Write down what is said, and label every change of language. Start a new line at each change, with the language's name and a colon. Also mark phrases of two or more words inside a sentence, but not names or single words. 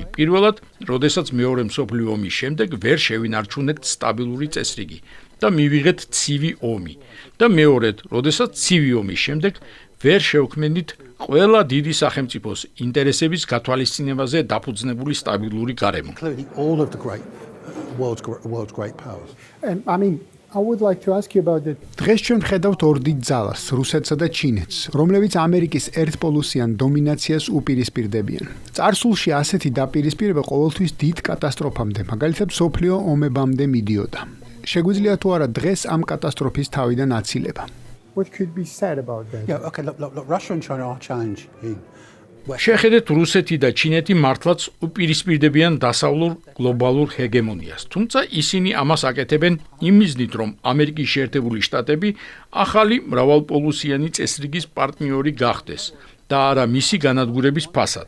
Georgian: პირველად, როდესაც მეორე მსოფლიო ომის შემდეგ ვერ შევინარჩუნეთ სტაბილური წესრიგი და მივიღეთ ცივი ომი. და მეორედ, როდესაც ცივი ომის შემდეგ ვერ შევქმნით ყველა დიდი სახელმწიფოს ინტერესების გათვალისწინებაზე დაფუძნებული სტაბილური გარემო.
English: Including all of the great world's great powers. and I mean I would like to ask you about the
Georgian: დღეს ჩვენ ვხედავთ ორ დიდ ძალას, რუსეთსა და ჩინეთს, რომლებიც ამერიკის ერთპოლუსიან დომინაციას უპირისპირდებიან. წარსულში ასეთი დაპირისპირება ყოველთვის დიდ კატასტროფამდე, მაგალითად მსოფლიო ომებამდე მიდიოდა. შეგვიძლია თუ არა დღეს ამ კატასტროფის თავიდან აცილება?
English: What could be said about that? Yeah, okay, look, Russia and China are challenging.
Georgian: შეხედეთ რუსეთი და ჩინეთი მართლაც უპირისპირდებიან დასავლურ გლობალურ ჰეგემონიას. თუმცა ისინი ამას აკეთებენ იმ მიზნით, რომ ამერიკის შეერთებული შტატები ახალი მრავალპოლუსიანი წესრიგის პარტნიორი გახდეს და არა მისი განადგურების ფასად.